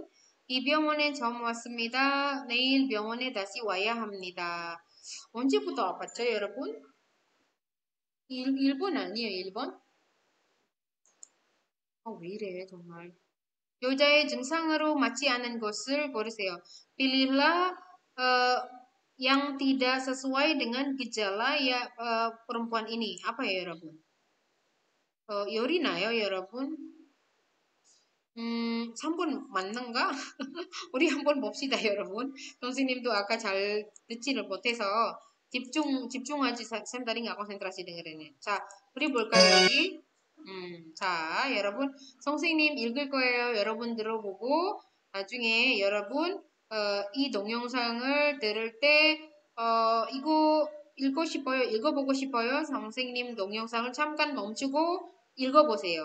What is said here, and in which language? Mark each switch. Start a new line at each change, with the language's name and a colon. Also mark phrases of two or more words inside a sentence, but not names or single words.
Korean: 이 병원에 처음 왔습니다. 내일 병원에 다시 와야 합니다. 언제부터 아팠죠, 여러분? 1번 아니에요, 1번? 왜 이래, 정말. 여자의 증상으로 맞지 않은 것을 고르세요.
Indonesian: Pilihlah yang tidak sesuai dengan gejala ya perempuan ini. Apa ya,
Korean: 여러분? 열이 나요, 여러분? 3번 맞는가? 우리 한번 봅시다, 여러분. 선생님도 아까 잘 듣지를 못해서 집중하지 쌤다리
Indonesian: nggak konsentrasi dengerin.
Korean: 자, 우리 볼까요, 여기? 자, 여러분. 선생님 읽을 거예요. 여러분 들어보고 나중에 여러분 이 동영상을 들을 때 이거 읽어보고 싶어요. 선생님 동영상을 잠깐 멈추고 읽어보세요.